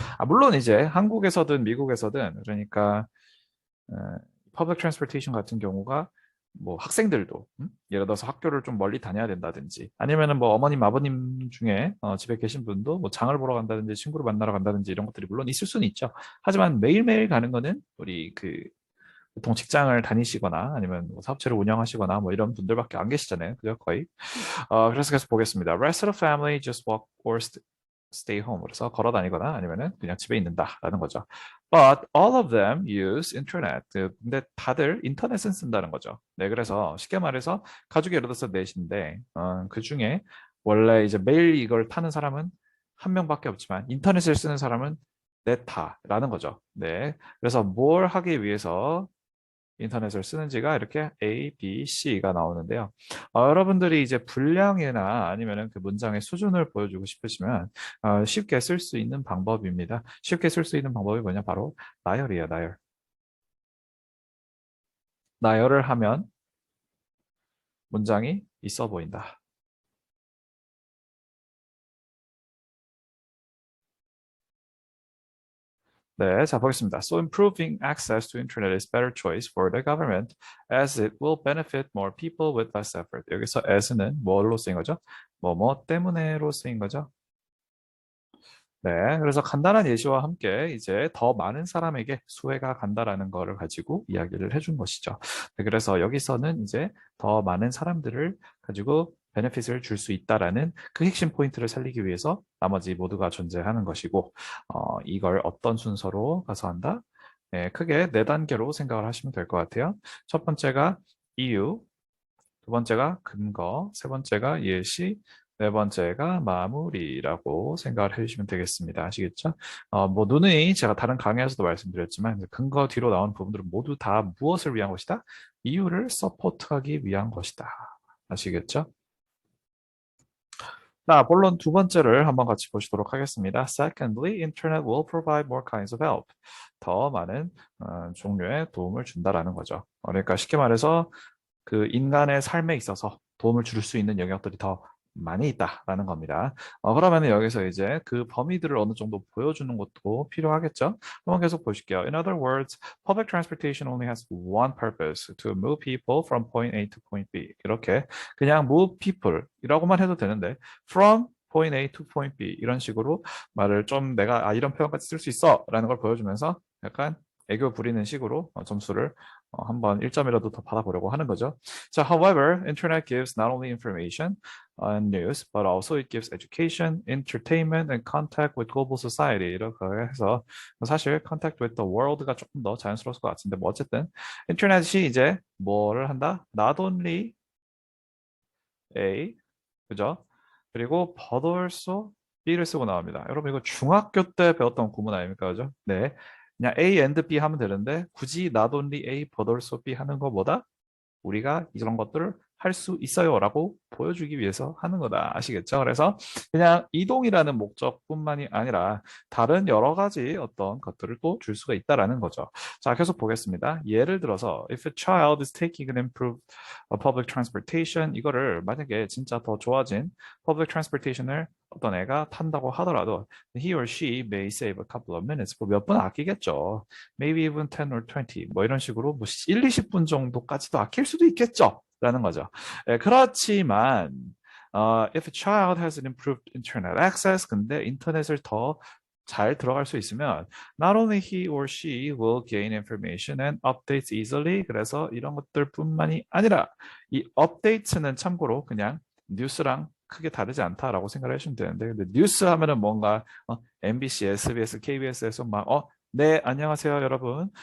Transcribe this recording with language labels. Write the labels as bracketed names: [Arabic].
[Korean] 물론 이제 한국에서든 미국에서든 그러니까 퍼블릭 트랜스포테이션 같은 경우가 뭐 학생들도 예를 들어서 학교를 좀 멀리 다녀야 된다든지 아니면은 뭐 어머님 아버님 중에 집에 계신 분도 뭐 장을 보러 간다든지 친구를 만나러 간다든지 이런 것들이 물론 있을 수는 있죠. 하지만 매일매일 가는 거는 우리 그 보통 직장을 다니시거나 아니면 뭐 사업체를 운영하시거나 뭐 이런 분들밖에 안 계시잖아요. 그죠? 거의. 그래서 계속 보겠습니다. [English] Rest of the family just walk or stay home. [Korean] 그래서 걸어 다니거나 아니면은 그냥 집에 있는다라는 거죠. [English] But all of them use internet. [Korean] 근데 다들 인터넷은 쓴다는 거죠. 네, 그래서 쉽게 말해서 가족이 예를 들어서 넷인데 그 중에 원래 이제 매일 이걸 타는 사람은 한 명밖에 없지만 인터넷을 쓰는 사람은 넷다라는 거죠. 네, 그래서 뭘 하기 위해서 인터넷을 쓰는지가 이렇게 A, B, C가 나오는데요. 여러분들이 이제 분량이나 아니면은 그 문장의 수준을 보여주고 싶으시면 쉽게 쓸 수 있는 방법입니다. 쉽게 쓸 수 있는 방법이 뭐냐? 바로 나열이에요, 나열. 나열을 하면 문장이 있어 보인다. 네, 자, 보겠습니다. [English] So improving access to internet is better choice for the government as it will benefit more people with less effort. [Korean] 여기서 as는 뭘로 쓰인 거죠? 뭐 때문에로 쓰인 거죠? 네, 그래서 간단한 예시와 함께 이제 더 많은 사람에게 수혜가 간다라는 거를 가지고 이야기를 해준 것이죠. 네, 그래서 여기서는 이제 더 많은 사람들을 가지고 베네핏을 줄 수 있다라는 그 핵심 포인트를 살리기 위해서 나머지 모두가 존재하는 것이고, 이걸 어떤 순서로 가서 한다? 네, 크게 네 단계로 생각을 하시면 될 것 같아요. 첫 번째가 이유, 두 번째가 근거, 세 번째가 예시, 네 번째가 마무리라고 생각을 해주시면 되겠습니다. 아시겠죠? 뭐 누누이 제가 다른 강의에서도 말씀드렸지만 근거 뒤로 나온 부분들은 모두 다 무엇을 위한 것이다? 이유를 서포트하기 위한 것이다. 아시겠죠? 자, 본론 두 번째를 한번 같이 보시도록 하겠습니다. [English] Secondly, Internet will provide more kinds of help. [Korean] 더 많은 종류의 도움을 준다라는 거죠. 그러니까 쉽게 말해서 그 인간의 삶에 있어서 도움을 줄 수 있는 영역들이 더 많이 있다라는 겁니다. 그러면 여기서 이제 그 범위들을 어느 정도 보여주는 것도 필요하겠죠? 한번 계속 보실게요. [English] In other words, public transportation only has one purpose, to move people from point A to point B. [Korean] 이렇게 그냥 [English] move people [Korean] 이라고만 해도 되는데 [English] from point A to point B [Korean] 이런 식으로 말을 좀 내가 이런 표현까지 쓸 수 있어라는 걸 보여주면서 약간 애교 부리는 식으로 점수를 한번 1점이라도 더 받아보려고 하는 거죠. [English] 자, however, internet gives not only information and news, but also it gives education, entertainment, and contact with global society. [Korean] 이렇게 해서 사실 [English] contact with the world [Korean] 가 조금 더 자연스러울 것 같은데 뭐 어쨌든 인터넷이 이제 뭐를 한다? [English] Not only A, 그죠? [Korean] 그리고 [English] but also B [Korean] 를 쓰고 나옵니다. 여러분 이거 중학교 때 배웠던 구문 아닙니까? 그죠? 네. 그냥 A and B 하면 되는데 굳이 [English] not only A but also B [Korean] 하는 것보다 우리가 이런 것들을 할 수 있어요라고 보여주기 위해서 하는 거다. 아시겠죠? 그래서 그냥 이동이라는 목적뿐만이 아니라 다른 여러 가지 어떤 것들을 또 줄 수가 있다라는 거죠. 자, 계속 보겠습니다. [English] 예를 들어서 if a child is taking an improved public transportation [Korean] 이거를 만약에 진짜 더 좋아진 public transportation을 어떤 애가 탄다고 하더라도 [English] he or she may save a couple of minutes [Korean] 뭐 몇 분 아끼겠죠. [English] Maybe even 10 or 20 [Korean] 뭐 이런 식으로 뭐 1, 20분 정도까지도 아낄 수도 있겠죠. 라는 거죠. 그렇지만 [English] if a child has an improved internet access [Korean] 근데 인터넷을 더 잘 들어갈 수 있으면 [English] not only he or she will gain information and updates easily [Korean] 그래서 이런 것들뿐만이 아니라 이 updates는 참고로 그냥 뉴스랑 크게 다르지 않다라고 생각을 하시면 되는데 근데 뉴스 하면은 뭔가 MBC, SBS, KBS에서 막 네, 안녕하세요, 여러분.